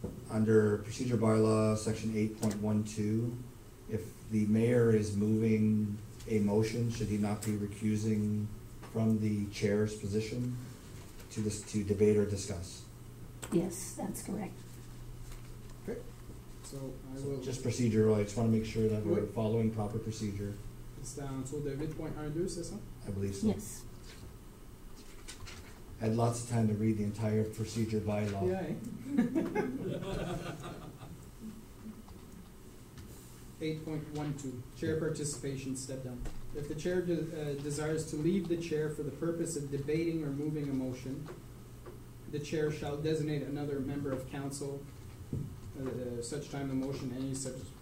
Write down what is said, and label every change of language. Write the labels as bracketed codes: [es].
[en] Under procedure bylaw, section 8.12, if the mayor is moving a motion, should he not be recusing from the chair's position to debate or discuss? Yes, that's correct. So I will. Just procedural, I just wanna make sure that we're [fr] Oui. [en] following proper procedure. [fr] C'est en dessous de 8.12, c'est ça? [en] I believe so. Yes. I had lots of time to read the entire procedure bylaw. Yeah, eh? 8.12, chair participation, step down. If the chair desires to leave the chair for the purpose of debating or moving a motion, the chair shall designate another member of council such time the motion any such.